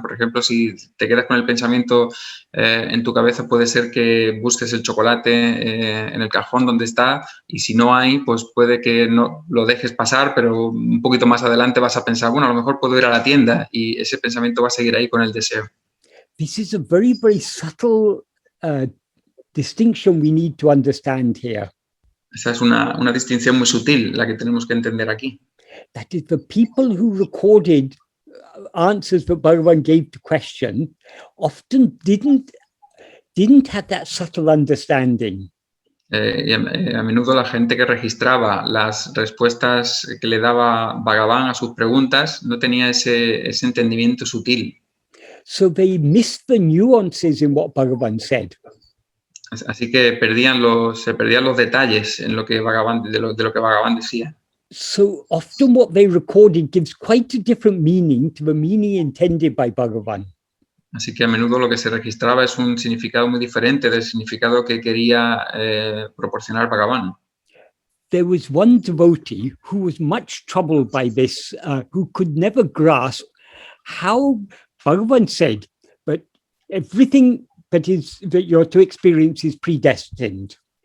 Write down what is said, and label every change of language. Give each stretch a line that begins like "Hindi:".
Spanish: Por ejemplo, si te quedas con el pensamiento en tu cabeza, puede ser que busques el chocolate en el cajón donde está, y si no hay, pues puede que no lo dejes pasar, pero un poquito más adelante vas a pensar, bueno, a lo mejor puedo ir a la tienda, y ese pensamiento va a seguir ahí con el deseo.
English: This is a very, very subtle distinction we need to understand here.
Spanish: Esa es una distinción muy sutil la que tenemos que entender aquí.
English: That is, the people who recorded answers that Bhagavan gave to question often didn't have that subtle understanding.
Spanish: A menudo la gente que registraba las respuestas que le daba Bhagavan a sus preguntas no tenía ese entendimiento sutil.
English: So they missed the nuances in what Bhagavan said.
Spanish: Así que se perdían los detalles en lo que de lo que Bhagavan decía.
English: So often what they recorded gives quite a different meaning to the meaning intended by Bhagavan.
Spanish: Así que a menudo lo que se registraba es un significado muy diferente del significado que quería proporcionar Bhagavan.
English: There was one devotee who was much troubled by this, who could never grasp how Bhagavan said, but everything that you're to experience is predestined.